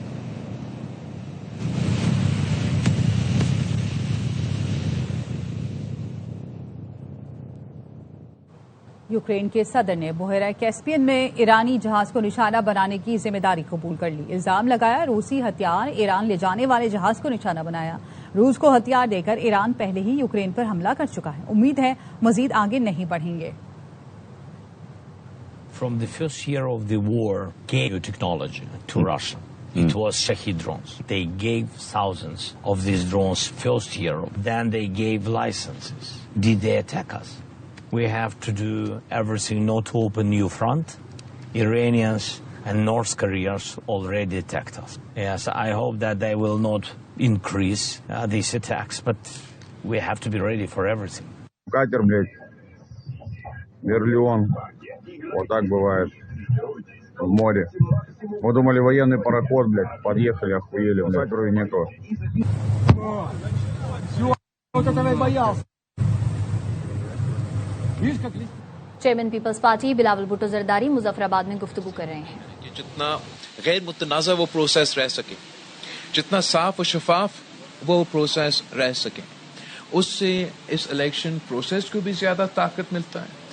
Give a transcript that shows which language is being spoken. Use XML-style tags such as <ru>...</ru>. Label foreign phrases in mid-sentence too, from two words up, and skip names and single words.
<ur>یوکرین کے صدر نے بحیرہ کیسپیئن میں ایرانی جہاز کو نشانہ بنانے کی ذمہ داری قبول کر لی۔ الزام لگایا روسی ہتھیار ایران لے جانے والے جہاز کو نشانہ بنایا۔ روس کو ہتھیار دے کر ایران پہلے ہی یوکرین پر حملہ کر چکا ہے۔ امید ہے مزید آگے نہیں بڑھیں گے۔</ur> <en>From the first year of the war, gave new technology to Russia. It was Shahed drones. They gave thousands of these drones first year. Then they gave licenses. Did they attack us? We have to do everything not to open new front. Iranians and North Koreans already attacked us. Yes, I hope that they will not increase these attacks, but we have to be ready for everything.</en> <ru>Катер, блядь, Верлеон, вот так бывает в море. Мы думали военный пароход, блядь, подъехали, охуели, катеру и некого. Все, вот это я боялся.</ru> <ur>چیئرمین پیپلز پارٹی بلاول بھٹو زرداری مظفر آباد میں گفتگو کر رہے ہیں کہ جتنا غیر متنازع وہ پروسیس رہ سکے، جتنا صاف و شفاف وہ پروسیس رہ سکے، اس سے اس</ur> <en>election process</en> <ur>کو بھی زیادہ طاقت ملتا ہے</ur>